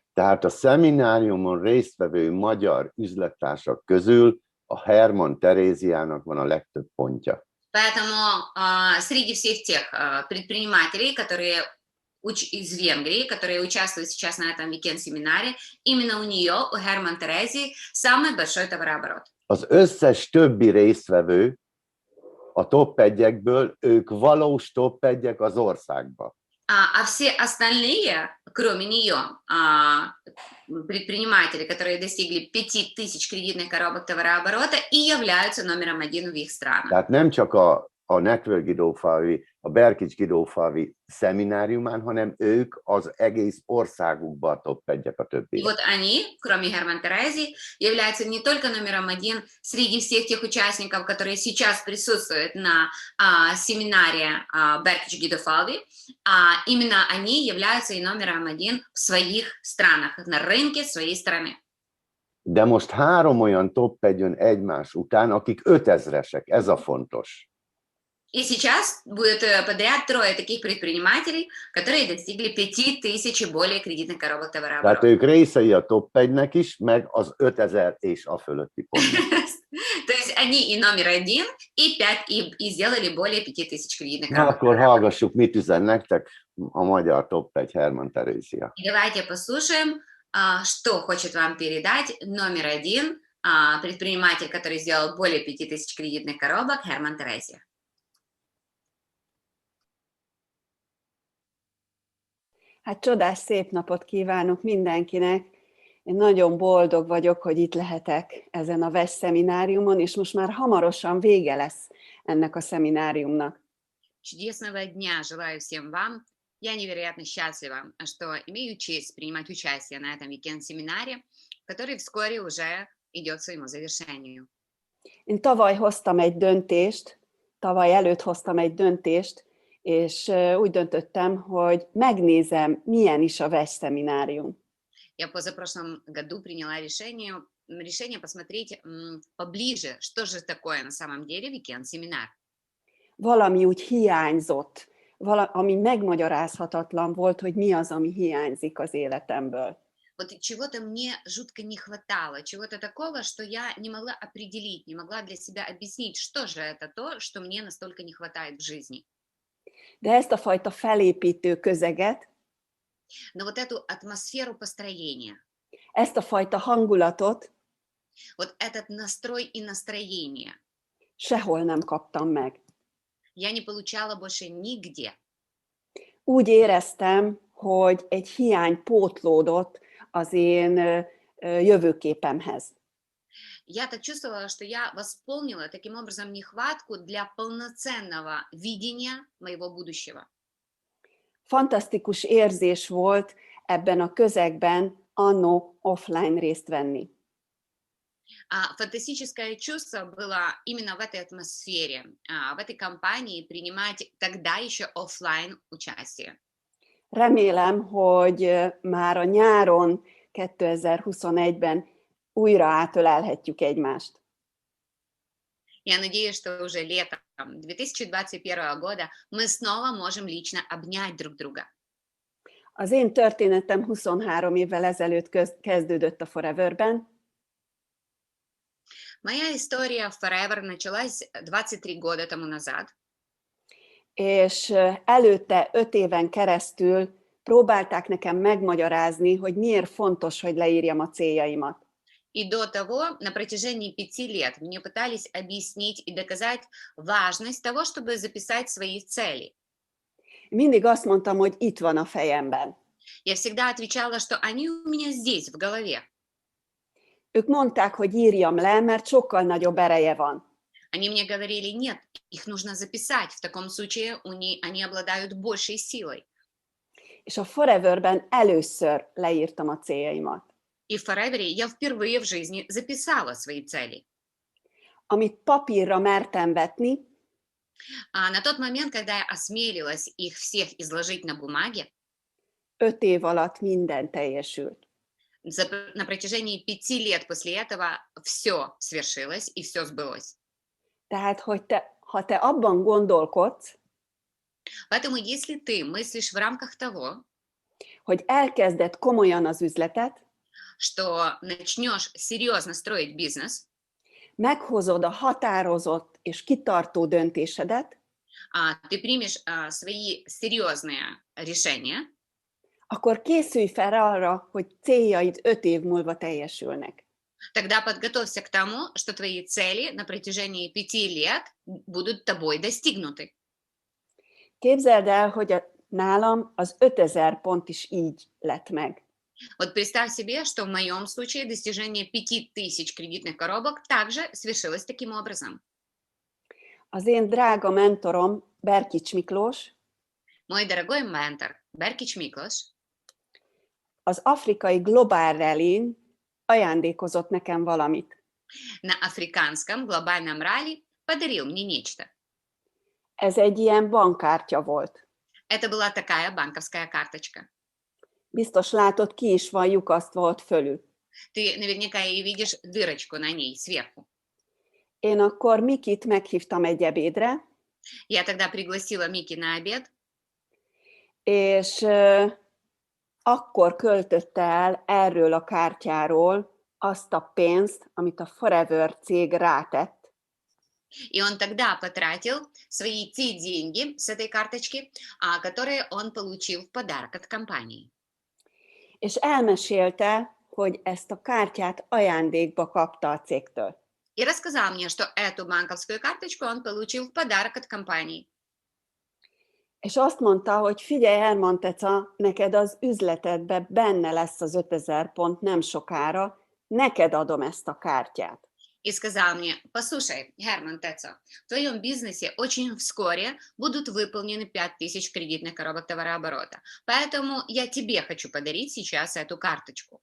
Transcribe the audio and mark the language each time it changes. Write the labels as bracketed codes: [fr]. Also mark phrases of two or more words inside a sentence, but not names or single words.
[hu] Tehát a szemináriumon résztvevő magyar üzlettársak közül a Hermann Teréziának van a legtöbb pontja. [ru] Поэтому среди всех тех предпринимателей, которые из Венгрии, которые участвуют сейчас на этом weekend-семинаре, именно у нее, у Hermann Terezi, самый большой товарооборот. [hu] Az összes többi résztvevő a top 1-ekből, ők valós top 1-ek az országban. [ru] А все остальные, кроме нее, предприниматели, которые достигли 5000 кредитных коробок товарооборота и являются номером 1 в их странах. [hu] Tehát nem csak a Network Guidófalvi, a Berkics Guidófalvi szemináriumán, hanem ők az egész országukban a top 1-ek a többi. [ru] И вот они, кроме Hermann Terezi, являются не только номером 1 среди всех тех участников, которые сейчас присутствуют на семинаре Berkics Guidófalvi, именно они являются и номером 1 в своих странах, на рынке своей страны. [hu] De most 3 olyan top 1 jön egymás után, akik 5000-esek, ez a fontos. [ru] И сейчас будет подряд 3 таких предпринимателей, которые достигли 5000 и более кредитных коробок товарооборота. [hu] Tehát ők részei a top 1-nek is, meg az 5000 és a fölötti pontnak. [ru] То есть они и номер 1, и 5, и сделали более 5000 кредитных [hu] Na, [ru] коробок. [hu] akkor hallgassuk, mit üzen nektek a magyar top 1 Hermann Terézia. [ru] Давайте послушаем, что хочет вам передать номер 1 предприниматель, который сделал более 5000 кредитных коробок, Hermann Terezi. [hu] Hát csodás szép napot kívánok mindenkinek. Én nagyon boldog vagyok, hogy itt lehetek ezen a VES szemináriumon, és most már hamarosan vége lesz ennek a szemináriumnak. [ru] Чудесного дня желаю всем вам. Я невероятно счастлива, что имею честь принимать участие на этом weekend-семинаре, который вскоре уже идет к своему завершению. [hu] Én tavaly előtt hoztam egy döntést, és úgy döntöttem, hogy megnézem, milyen is a VES szeminárium. [ru] Я позапрошлом году приняла решение посмотреть поближе, что же такое на самом деле weekend-семинар. [hu] Valami úgy hiányzott, ami megmagyarázhatatlan volt, hogy mi az, ami hiányzik az életemből. [ru] Вот чего-то мне жутко не хватало, чего-то такого, что я не могла определить, не могла для себя объяснить, что же это то, что мне настолько не хватает в жизни. [hu] De ezt a fajta felépítő közeget [ru] Но вот эту атмосферу построения, [hu] Ezt a fajta hangulatot [ru] Вот этот настрой и настроение [hu] sehol nem kaptam meg. [ru] я не получала больше нигде. [hu] Úgy éreztem, hogy egy hiány pótlódott az én jövőképemhez. [ru] Я так чувствовала, что я восполнила таким образом нехватку для полноценного видения моего будущего. [hu] Fantasztikus érzés volt ebben a közegben anno offline részt venni. [ru] А фантастическое чувство было именно в этой атмосфере, в этой компании принимать тогда еще оффлайн участие. [hu] Remélem, hogy már a nyáron 2021-ben újra átölelhetjük egymást. [ru] Я надеюсь, что уже летом 2021 года мы снова можем лично обнять друг друга. [hu] Az én történetem 23 évvel ezelőtt kezdődött a Foreverben, [ru] Моя история в Forever началась 23 года тому назад. [hu] és előtte 5 éven keresztül próbálták nekem megmagyarázni, hogy miért fontos, hogy leírjam a céljaimat. [ru] И до того, на протяжении 5 лет, мне пытались объяснить и доказать важность того, чтобы записать свои цели. [hu] Mindig azt mondtam, hogy itt van a fejemben. [ru] Я всегда отвечала, что они у меня здесь, в голове. [hu] Ők mondták, hogy írjam le, mert sokkal nagyobb ereje van. [ru] Они мне говорили, нет, их нужно записать, в таком случае они обладают большей силой. [hu] És a Foreverben először leírtam a céljaimat. [ru] И в Forever я впервые в жизни записала свои цели. [hu] Amit papírra mertem vetni, [ru] А на тот момент, когда я осмелилась их всех изложить на бумаге, [hu] 5 év alatt minden teljesült. [ru] на протяжении 5 лет после этого все свершилось и все сбылось. [hu] Tehát, hogy ha te abban gondolkodsz, [ru] Поэтому если ты мыслишь в рамках того, [hu] hogy elkezded komolyan az üzletet, [ru] что начнешь серьезно строить бизнес, [hu] meghozod a határozott és kitartó döntésedet, [ru] ты примешь свои серьезные решения, [hu] akkor készülj fel arra, hogy céljaid 5 év múlva teljesülnek. [ru] тогда подготовься к тому, что твои цели на протяжении 5 лет будут тобой достигнуты. [hu] Képzeld el, hogy nálam az 5000 pont is így lett meg. [ru] Вот представь себе, что в моем случае достижение 5000 кредитных коробок также свершилось таким образом. [hu] Az én drága mentorom, Berkics Miklós, [ru] Мой дорогой ментор Беркич Миклош [hu] az afrikai Global Rallyn ajándékozott nekem valamit. [ru] на африканском глобальном ралли подарил мне нечто. [hu] Ez egy ilyen bankkártya volt. [ru] Это была такая банковская карточка. [hu] Biztos látod, ki is van lyukasztva ott fölül. [ru] Ты наверняка и видишь дырочку на ней сверху. [hu] Én akkor Mikit meghívtam egy ebédre, [ru] Я тогда пригласила Мики на обед, [hu] és akkor költötte el erről a kártyáról azt a pénzt, amit a Forever cég rátett, [ru] и он тогда потратил свои те деньги с этой карточки, которые он получил в подарок от компании. [hu] és elmesélte, hogy ezt a kártyát ajándékba kapta a cégtől. [ru] И рассказал мне, что эту банковскую карточку он получил в подарок от компании. [hu] És azt mondta, hogy figyelj, Herman Teca, neked az üzletedbe benne lesz az 5000 pont nem sokára, neked adom ezt a kártyát. [ru] И сказал мне, послушай, Герман Теца, в твоем бизнесе очень вскоре будут выполнены 5000 кредитных коробок товарооборота, поэтому я тебе хочу подарить сейчас эту карточку.